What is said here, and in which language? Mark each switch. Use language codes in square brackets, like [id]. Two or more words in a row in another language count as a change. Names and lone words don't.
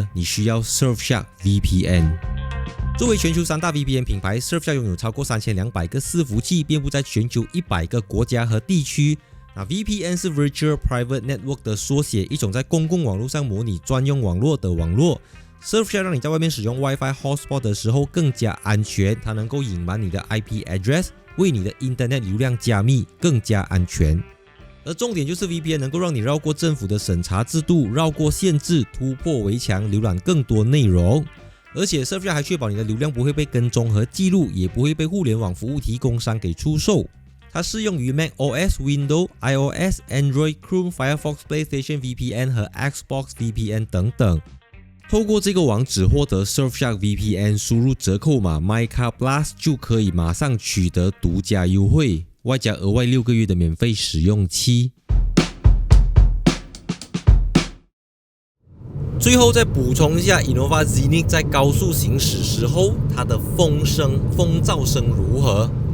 [zh] 你需要 Surfshark VPN。作为全球3大 VPN 品牌 ，Surfshark 拥有超过3200个伺服器，遍布在全球100个国家和地区。VPN 是 [en] Virtual Private Network [zh] 的缩写，一种在公共网络上模拟专用网络的网络。Surfshark 让你在外面使用 [en] WiFi Hotspot [zh] 的时候更加安全，它能够隐瞒你的 [en] IP address， [zh] 为你的 Internet 流量加密，更加安全。而重点就是 VPN 能够让你绕过政府的审查制度，绕过限制，突破围墙，浏览更多内容。而且 Surfshark 还确保你的流量不会被跟踪和记录，也不会被互联网服务提供商给出售。它适用于 macOS、Windows、iOS、Android、Chrome、Firefox、PlayStation VPN 和 Xbox VPN 等等。透过这个网址获得 Surfshark VPN， 输入折扣码 MyCarPlus 就可以马上取得独家优惠，外加额外6个月的免费使用期。最后再补充一下 Innova Zenith 在高速行驶时候，它的风噪声如何？